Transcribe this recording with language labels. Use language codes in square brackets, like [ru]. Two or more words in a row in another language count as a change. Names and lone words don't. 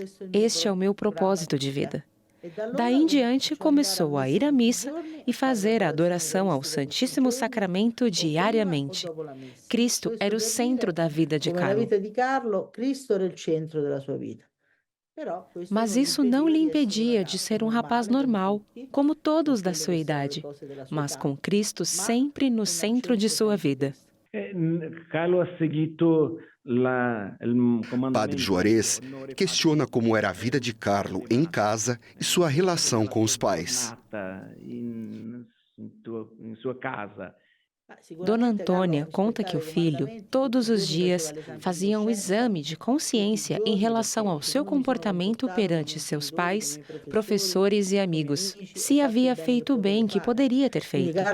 [pt] Este é o meu propósito de vida. Daí em diante, começou a ir à missa e fazer a adoração ao Santíssimo Sacramento diariamente. Cristo era o centro da vida de Carlo. Mas isso não lhe impedia de ser um rapaz normal, como todos da sua idade, mas com Cristo sempre no centro de sua vida. [it] Carlo ha seguito [pt] Padre Juarez questiona como era a vida de Carlo em casa e sua relação com os pais. Dona Antônia conta que o filho, todos os dias, fazia um exame de consciência em relação ao seu comportamento perante seus pais, professores e amigos, se havia feito o bem que poderia ter feito.